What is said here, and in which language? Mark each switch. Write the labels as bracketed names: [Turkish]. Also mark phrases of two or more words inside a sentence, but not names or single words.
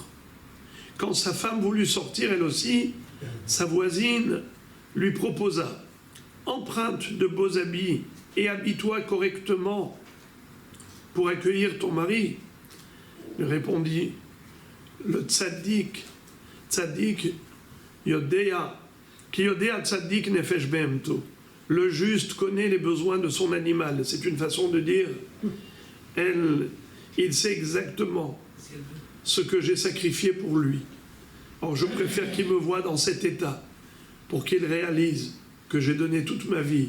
[French] Quand sa femme voulut sortir, elle aussi, sa voisine lui proposa « Emprunte de beaux habits et habille-toi correctement pour accueillir ton mari. » Il répondit le [Hebrew] צדיק יודע, כי יודע צדיק נפש בהמתו. [French] Le juste connaît les besoins de son animal. C'est une façon de dire, il sait exactement ce que j'ai sacrifié pour lui. Or, je préfère qu'il me voie dans cet état pour qu'il réalise que j'ai donné toute ma vie.